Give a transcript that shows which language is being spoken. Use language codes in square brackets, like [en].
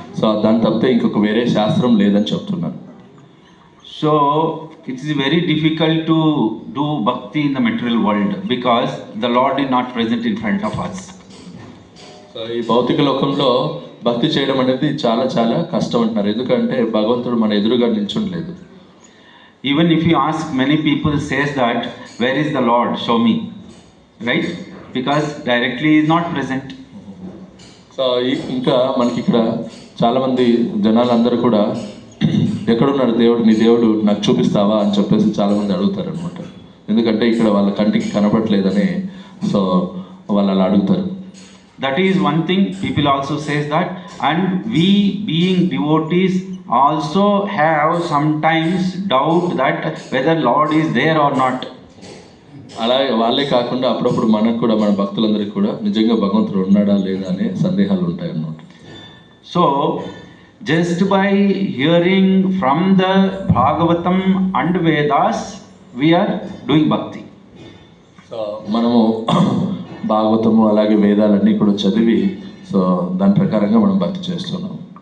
[te] So దాని తప్పితే ఇంకొక వేరే శాస్త్రం లేదని చెప్తున్నాను. [en] So it is very difficult to do bhakti in the material world because the Lord is not present in front of us. [te] So ఈ భౌతిక లోకంలో భక్తి చేయడం అనేది చాలా చాలా కష్టం అంటున్నారు, ఎందుకంటే భగవంతుడు మన ఎదురుగా నిల్చుండలేదు. [en] Even if you ask, many people says that where is the Lord, show me, right? Because directly he is not present. [te] So ఇంకా మనకి ఇక్కడ చాలామంది జనాలందరూ కూడా ఎక్కడున్నాడు దేవుడు, నీ దేవుడు నాకు చూపిస్తావా అని చెప్పేసి చాలామంది అడుగుతారు అనమాట. ఎందుకంటే ఇక్కడ వాళ్ళ కంటికి కనపడలేదని సో వాళ్ళు అలా అడుగుతారు. [en] That is one thing. People also says that, and we being devotees also have sometimes doubt that whether Lord is there or not. [te] అలాగే వాళ్ళే కాకుండా అప్పుడప్పుడు మనకు కూడా మన భక్తులందరికీ కూడా నిజంగా భగవంతుడు ఉన్నాడా లేదా అనే సందేహాలు ఉంటాయి అన్నమాట. [en] So just by hearing from the Bhagavatam and Vedas, we are doing bhakti. [te] So మనము భాగవతము అలాగే వేదాలన్నీ కూడా చదివి సో దాని ప్రకారంగా మనం భక్తి చేస్తున్నాం.